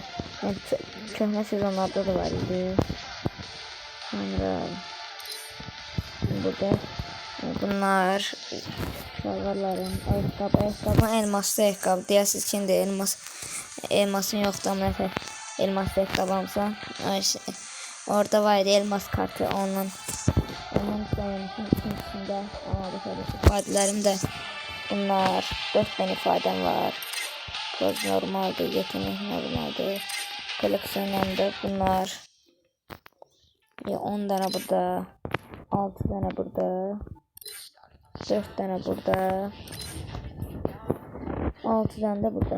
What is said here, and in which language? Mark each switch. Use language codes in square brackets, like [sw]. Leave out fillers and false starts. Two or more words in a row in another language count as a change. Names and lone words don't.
[az] Yəni köhnə sezonlarda da var idi. Sonra burada bunlar şalvarlarım, ayaqqabı, elmaslı ayaqqabı. Deyəsiniz ki, indi elmasın yoxdur, amma elmaslı ayaqqabımsa. Orada var idi elmas kartı onun sayılmışın içində ifadələrim də bunlar [tr] 4 tane ifadem var. [az] Poz normaldir, yetenek normaldir. [tr] Koleksiyonlarımda bunlar 10 tane burada, 6 tane burada, 4 tane burada, 6 tane de burada.